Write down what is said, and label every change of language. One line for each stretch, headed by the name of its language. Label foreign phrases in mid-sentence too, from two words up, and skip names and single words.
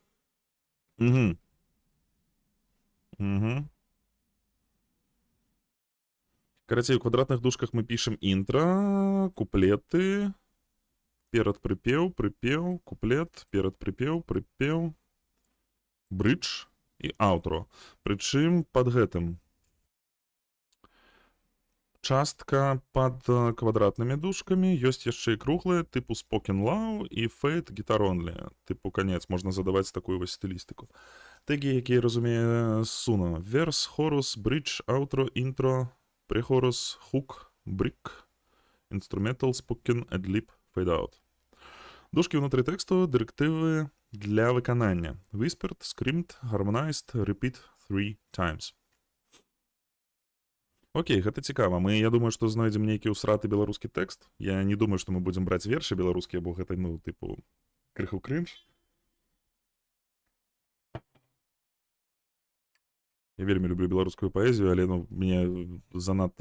Belarusian: Карацей, у квадратных дужках мы пішам інтра, куплеты, перад прыпеў, куплет, перад прыпеў, брыдж і аўтро. Прычым пад гэтым частка пад квадратнымі дужкамі, ёсць яшчэ і круглыя, тыпу
English: spoken low
Belarusian: і
English: fade guitar only.
Belarusian: Тыпу канец, можна задаваць такую вось стылістыку. Тэгі, якія разумее Суна.
English: Verse, chorus, bridge, outro, intro, pre-chorus, hook, break, instrumental, spoken, adlib, fade out.
Belarusian: Дужкі ўнутры тэксту, дырэктывы для выканання.
English: Whispered, screamed, harmonized, repeat 3 times.
Belarusian: Окей, гэта цікава. Я думаю, што знойдзем нейкі ўсраты беларускі тэкст. Я не думаю, што мы будзем браць вершы беларускія, бо гэта, тыпу, крыху крынж. Я вельмі люблю беларускую паэзію, але мне занадта...